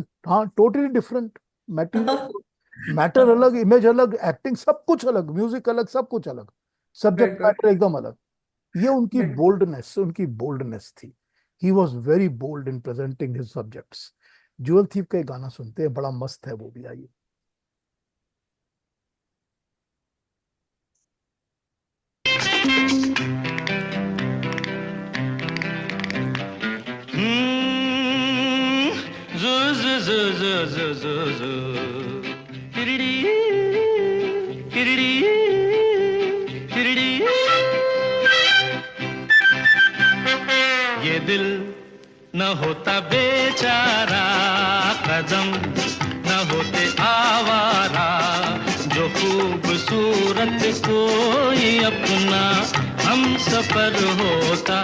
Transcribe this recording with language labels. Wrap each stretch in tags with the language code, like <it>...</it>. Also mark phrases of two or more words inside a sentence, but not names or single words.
<hi>हाँ,</hi> <en>totally different material,</en> <hi>मैटर अलग, इमेज अलग, एक्टिंग सब कुछ अलग, म्यूजिक अलग, सब कुछ अलग, सब्जेक्ट बिल्कुल मैटर एकदम अलग। ये बिल्कुल। उनकी बोल्डनेस थी।</hi> <en>He was very bold in presenting his subjects.</en> <hi>ज्वेल थीप का एक गाना सुनते हैं, बड़ा मस्त है वो भी, आइए। zu zu zu zu zu zu zu tiriri tiriri tiriri ये दिल न होता बेचारा, कदम न होते आवारा, जो खूबसूरत कोई अपना हम सफर होता।</hi>